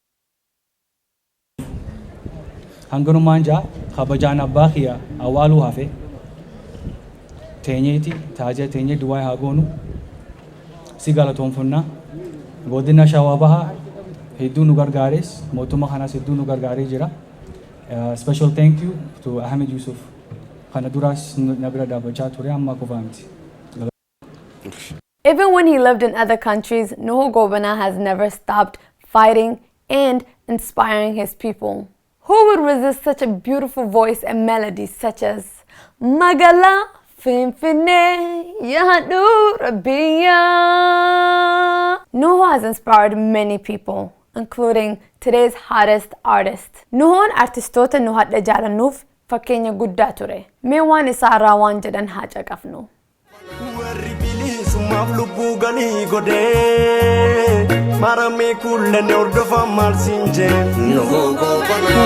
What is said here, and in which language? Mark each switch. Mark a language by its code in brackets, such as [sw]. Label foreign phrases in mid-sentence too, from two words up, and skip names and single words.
[om] hanganumaan jaa kabajaan abbaa kiyya awwaaluu hafe teenyeeti taajaa teenyee duwwaa haa goonu si galatoonfannaa godina shawaa bahaa hedduu nu gargaares mootummaa kanaas hedduu nu gargaaree jira [en] special thank you to [om] Ahmed Yusuf kana duraas na bira dhaabbachaa ture amma qofaa miti. [en] Even when he lived in other countries, Nuhoo Goobanaa has never stopped fighting and inspiring his people. Who would resist such a beautiful voice and melody such as Magala Finfinne Yahadura Biya? Nuhoo has inspired many people, including today's hottest artist. [om] Nuhoon artistoota nu hadha jaalannuuf fakkeenya guddaa ture. Mee waan isaarraa waan jedhan haa caqafnu. Warri bilisummaaf lubbuu galii godhee maramee kullenne hordofaa maal siin jee Nuhoo Goobanaa.